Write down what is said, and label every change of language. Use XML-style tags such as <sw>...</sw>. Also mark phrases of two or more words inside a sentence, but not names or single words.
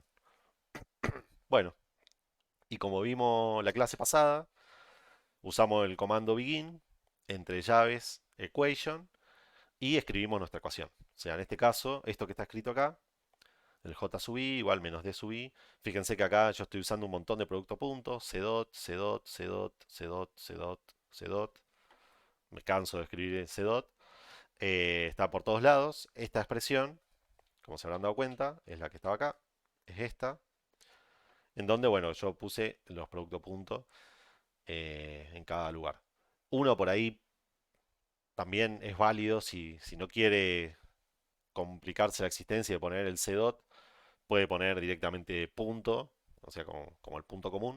<es>Bueno, y como vimos la clase pasada, usamos el comando begin entre llaves equation y escribimos nuestra ecuación. O sea, en este caso, esto que está escrito acá, el j sub i igual menos d sub i. Fíjense que acá yo estoy usando un montón de producto puntos, c dot, c dot, c dot, c dot, c dot, c dot. Me canso de escribir c dot. Está por todos lados. Esta expresión, como se habrán dado cuenta, es la que estaba acá. Es esta. En donde, bueno, yo puse los productos puntos en cada lugar. Uno por ahí también es válido si no quiere complicarse la existencia de poner el c dot, puede poner directamente punto, o sea, como el punto común.</es>